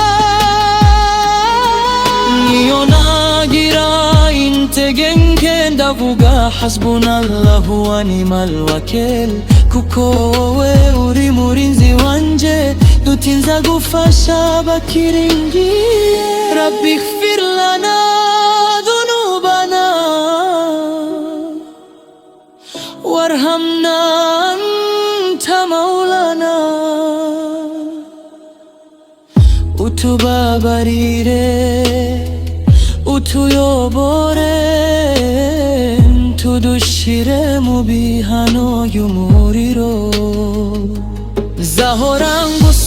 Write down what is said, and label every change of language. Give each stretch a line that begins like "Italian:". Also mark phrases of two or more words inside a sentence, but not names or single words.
Kinyarwanda: Niyo nagira intege nke ndavuga
Arabic: حسبنا الله ونعم الوكيل,
Kinyarwanda: kuko wowe uri murinzi wanje. Dutinza gufasha bakiringiye.
Arabic: ربي اغفر لنا ذنوبنا وارحمنا أنت مولانا.
Kinyarwanda: Utubabarire, utuyobore, ntudushire mu bihano y'umuriro. Zahora